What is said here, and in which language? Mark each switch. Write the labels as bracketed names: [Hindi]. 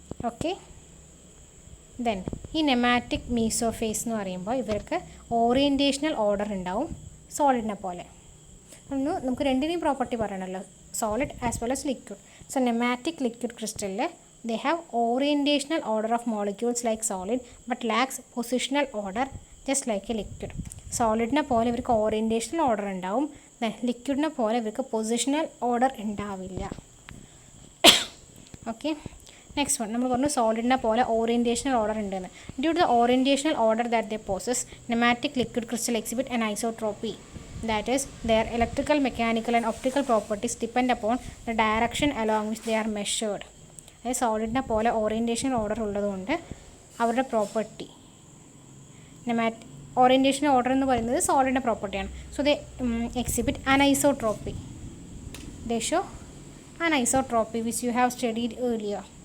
[Malayalam] Okay, then ഈ നെമാറ്റിക് മീസോഫേസ് എന്ന് പറയുമ്പോൾ ഇവർക്ക് ഓറിയൻറ്റേഷണൽ ഓർഡർ ഉണ്ടാവും സോളിഡിനെ പോലെ. നമുക്ക് രണ്ടിനെയും പ്രോപ്പർട്ടി പറയണമല്ലോ, [English] Solid as well as liquid. [Malayalam] So നെമാറ്റിക് liquid ക്രിസ്റ്റലിൽ [English] they have orientational order of molecules like solid but lacks positional order just like a liquid. [Malayalam] സോളിഡിനെ പോലെ ഇവർക്ക് ഓറിയൻറ്റേഷണൽ ഓർഡർ ഉണ്ടാവും, ലിക്വിഡിനെ പോലെ ഇവർക്ക് പൊസിഷണൽ ഓർഡർ ഉണ്ടാവില്ല. ഓക്കെ, നെക്സ്റ്റ് വൺ നമ്മൾ പറഞ്ഞു സോളിഡിനെ പോലെ ഓറിയൻറ്റേഷണൽ ഓർഡർ ഉണ്ടെന്ന്. [English] Due to the orientational order that they possess nematic liquid crystal exhibit anisotropy. That is, their electrical, mechanical and optical properties depend upon the direction along which they are measured. [Malayalam] അതായത് സോളിഡിനെ പോലെ orientation order ഉള്ളതുകൊണ്ട് അവരുടെ property orientation order എന്ന് പറയുന്നത് സോളിഡിൻ്റെ പ്രോപ്പർട്ടിയാണ്. [English] So they exhibit anisotropy. They show anisotropy which you have studied earlier.